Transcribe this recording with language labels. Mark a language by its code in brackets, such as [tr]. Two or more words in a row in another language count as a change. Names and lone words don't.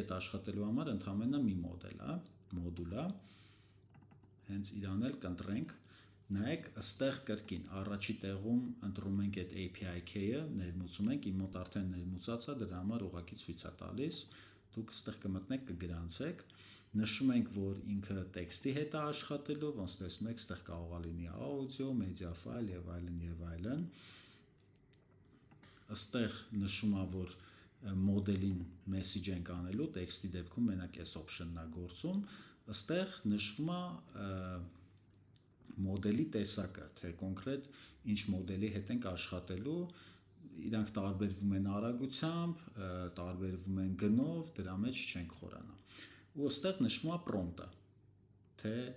[hy] հետ աշխատելու համար ընդամենը մի մոդուլ է, հենց իրան էլ կընտրենք, նայեք, ըստեղ կրկին, առաջի տեղում ընտրում ենք այդ [en] API key- [hy] ը, ներմուծում ենք, իմ մոտ արդեն ներմուծած է, դրա համար ուղղակի ցույց է տալիս, դուք ըստեղ կմտնեք, կգրանցեք, Նշում ենք, որ ինքը տեքստի հետ է աշխատելու, ոնց տեսնում եք, այստեղ կարող է լինի audio, [en] media file [hy] եւ այլն եւ այլն։ Այստեղ նշում է, որ մոդելին message ենք անելու, տեքստի դեպքում մենակ այս option-ն է գործում։ Այստեղ նշվում է մոդելի տեսակը, թե կոնկրետ ինչ մոդելի հետ ենք աշխատելու, իրանք տարբերվում են արագությամբ, տարբերվում են գնով, դրա մեջ չենք խորանա։ Ու այստեղ նշվում է prompt-ը, թե